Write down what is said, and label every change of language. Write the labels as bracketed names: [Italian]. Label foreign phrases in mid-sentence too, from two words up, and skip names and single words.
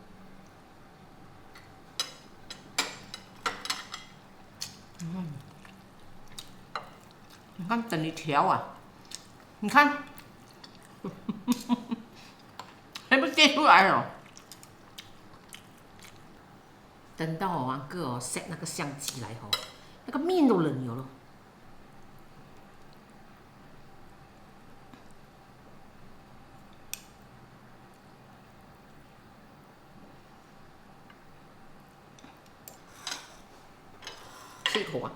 [Chinese] 你看等你調啊，你看，還不跌出來哦。等到我王哥 set 那個相機來哦，那個面都冷了。吃一口啊！